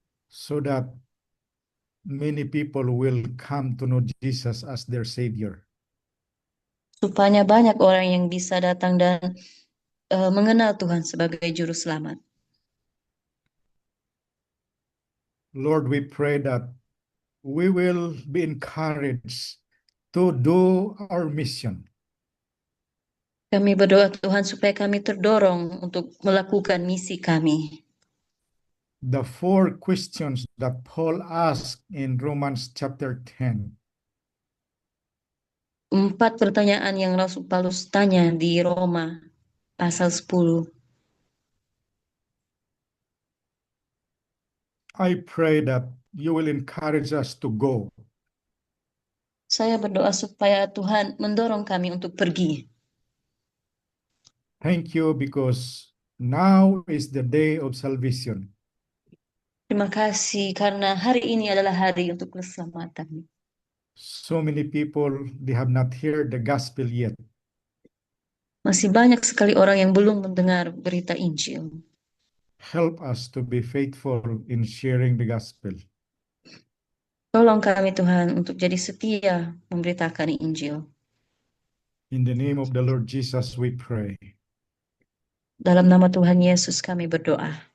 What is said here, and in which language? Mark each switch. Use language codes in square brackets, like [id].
[en] So that many people will come to know Jesus as their Savior. [id] Supaya banyak orang yang bisa datang dan mengenal Tuhan sebagai Juru Selamat. [en] Lord, we pray that we will be encouraged to do our mission. [id] Kami berdoa Tuhan supaya kami terdorong untuk melakukan misi kami. [en] The 4 questions that Paul asked in Romans chapter 10. [id] 4 pertanyaan yang Rasul Paulus tanya di Roma pasal 10. [en] I pray that you will encourage us to go. [id] Saya berdoa supaya Tuhan mendorong kami untuk pergi. [en] Thank you because now is the day of salvation. [id] Terima kasih karena hari ini adalah hari untuk keselamatan. [en] So many people, they have not heard the gospel yet. [id] Masih banyak sekali orang yang belum mendengar berita Injil. [en] Help us to be faithful in sharing the gospel. [id] Tolong kami Tuhan untuk jadi setia memberitakan Injil. [en] In the name of the Lord Jesus we pray. [id] Dalam nama Tuhan Yesus kami berdoa.